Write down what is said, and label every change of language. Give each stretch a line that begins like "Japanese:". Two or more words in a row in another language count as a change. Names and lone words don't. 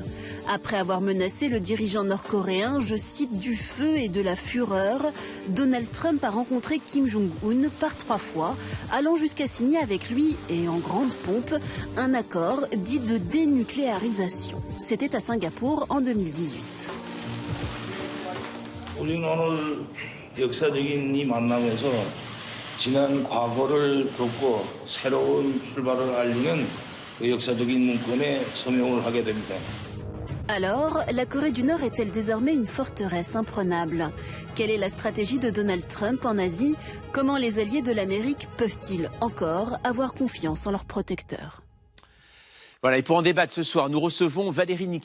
French: Après avoir menacé le dirigeant nord-coréen, je cite, du feu et de la fureur, Donald Trump a rencontré Kim Jong-un par 3 fois, allant jusqu'à signer avec lui, et en grande pompe, un accord dit de dénucléarisation. C'était à Singapour en 2018.
Korean: 지난 과거를 덮고 새로운 출발을 알리는 그 역사적인 문건에 서명을 하게 됩니다.
French: Alors, la Corée du Nord est-elle désormais une forteresse imprenable? Quelle est la stratégie de Donald Trump en Asie? Comment les alliés de l'Amérique peuvent-ils encore avoir confiance en leurs protecteurs? Voilà, et pour en débattre ce soir, nous recevons Valérie Niquet.